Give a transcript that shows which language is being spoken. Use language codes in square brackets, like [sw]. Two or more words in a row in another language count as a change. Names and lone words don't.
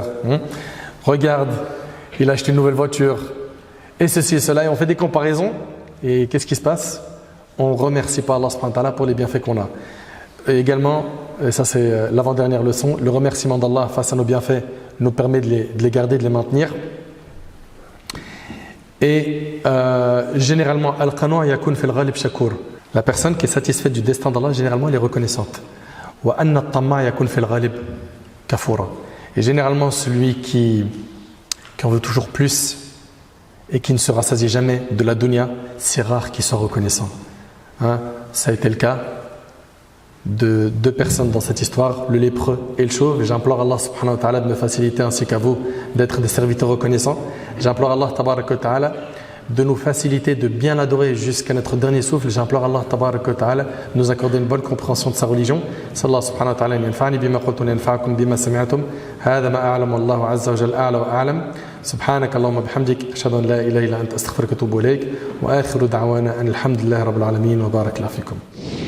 [fr] Regarde, il a acheté une nouvelle voiture, et ceci et cela, et on fait des comparaisons, et qu'est-ce qui se passe? On ne remercie pas [ar] الله سبحانه وتعالى [fr] pour les bienfaits qu'on a. Et également, et ça c'est l'avant-dernière leçon, le remerciement d'Allah face à nos bienfaits nous permet de les garder, de les maintenir. Et généralement, [ar] القنوع يكون في الغالب شكور. [fr] La personne qui est satisfaite du destin d'Allah, généralement, elle est reconnaissante. [ar] وأن الطماع يكون في الغالب كفورا. [fr] Et généralement, celui qui en veut toujours plus et qui ne se rassasie jamais de la dunya, c'est rare qu'il soit reconnaissant. Ça a été le cas de deux personnes dans cette histoire, le lépreux et le chauve. J'implore [ar] الله سبحانه وتعالى [fr] de me faciliter ainsi qu'à vous d'être des serviteurs reconnaissants. J'implore [ar] الله تبارك وتعالى [fr] de nous faciliter de bien l'adorer jusqu'à notre dernier souffle. J'implore [ar] الله تبارك وتعالى [fr] de nous accorder une bonne compréhension de sa religion. [ar] صلى الله سبحانه وتعالى ينفعني بما قلت ينفعكم بما سمعتم. هذا ما أعلم الله عز وجل أعلى وأعلم. سبحانك اللهم وبحمدك أشهد أن لا إله إلا أنت أستغفرك وأتوب إليك وآخر دعوانا أن الحمد لله رب العالمين وبارك الله فيكم.